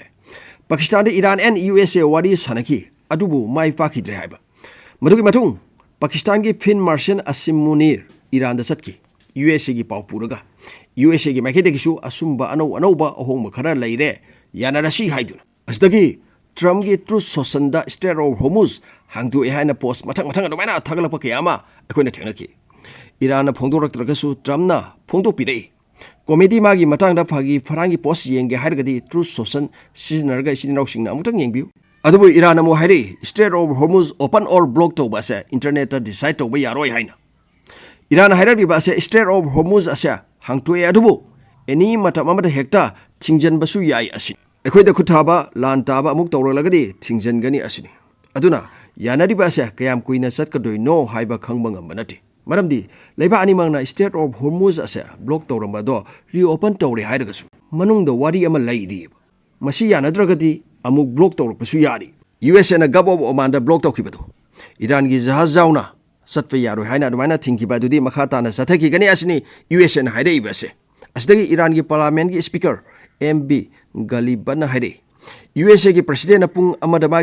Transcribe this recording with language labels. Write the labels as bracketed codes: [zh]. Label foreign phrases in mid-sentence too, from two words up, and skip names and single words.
[mni] Pakistan de Iran and USA wari sanaki adubu mai pakhidre haiba madugi matung Pakistan gi Fin Marshal Asim Munir Iran da satki USA gi pau puraga USA gi maikede gi su asumba anauba ahongma khara leire yanarashi haiduna asdagi Trump gi Truth Social da Strait of Hormuz hangdu e haina post matang adumaina thagalapa kayama ekhoina thenaki Iran na phongdorakragasu Trump na phongdopirei comedy magi matangda phagi farangi post yenge hairgadi Truth Social siznarga sinirausingna amutang yengbiu adubu Iran amu hairi Strait of Hormuz [en] open or block [mni] tawba ase internet ta decide tawba yaroi haina Iran hairari ba ase Strait of Hormuz ase hangtue adubu any matam amada hekta thingjan basu yai asi ekhoida khuthaba lan taba amuk tawralagadi thingjan gani asini aduna yanari ba ase kayam kuina satkadoi no haiba khangba ngambanati maramdi leiba animangna Strait of Hormuz ase block tawramba do reopen tawre hairagasu manungda wari ama lairi masi yanadragadi amuk block tawrpasu yari USA na gab of Oman da block tawkibadu Iran gi jahaz jauna satfa yaro haina adwaina thingkiba dudi makhata na sathaki gani asini USA na haire ibase asdagi Iran gi parliament gi speaker MB Galiban haire USA gi president apung amadama